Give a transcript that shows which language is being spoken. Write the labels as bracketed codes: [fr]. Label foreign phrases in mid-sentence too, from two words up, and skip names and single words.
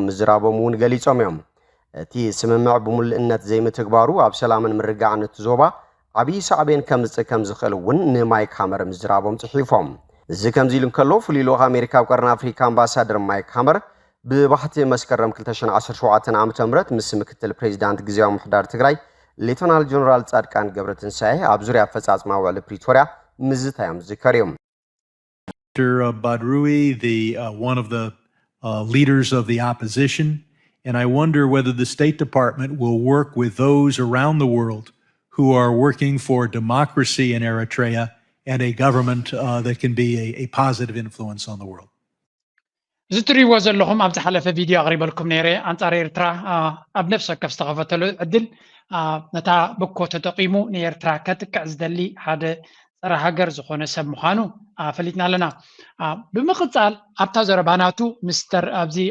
[ti] ምዝራቦም እውን ገሊጾም እዮም። እቲ ስምምዕ ብሙሉእነት ዘይምትግባሩ ኣብ ሰላምን ምርጋዕን እቲ ዞባ ዓብዪ ሳዕቤን ከምፅእ ከም ዝኽእል እውን ንማይክ ሃመር ምዝራቦም ጽሒፎም። እዚ ከምዚ ኢሉ እንከሎ ፍሉይ ልኡኽ ኣሜሪካ ኣብ ቀርኒ ኣፍሪካ ኣምባሳደር ማይክ ሃመር ብባሕቲ መስከረም 2017 ዓ.ም ምስ ምክትል ፕሬዚዳንት ግዚያዊ ምሕዳር ትግራይ ሌተናል ጀነራል ጻድቃን ገብረትንሳኤ ኣብ ዙርያ ኣፈጻጽማ ውዕሊ ፕሪቶርያ ምዝታዮም ዝከርዮም። [en] Badrui, one of the leaders of the opposition, and I wonder whether the State Department will work with those around the world who are working for democracy in Eritrea and a government that can be a positive influence on the world. [ti] ዝትሪእዎ ዘለኹም ኣብ ዝሓለፈ ቪድዮ ኣቕሪበልኩም ነይረ ኣንጻር ኤርትራ ኣብ ነፍሲ ወከፍ ዝተኸፈተሉ ዕድል ነታ ብኮ ተጠቂሙ ንኤርትራ ከጥቅዕ ዝደሊ ሓደ ፀረ ሃገር ዝኾነ ሰብ ምዃኑ ፈሊጥና ኣለና። ብምቕፃል ኣብታ ዘረባናቱ ምስተር ኣብዚ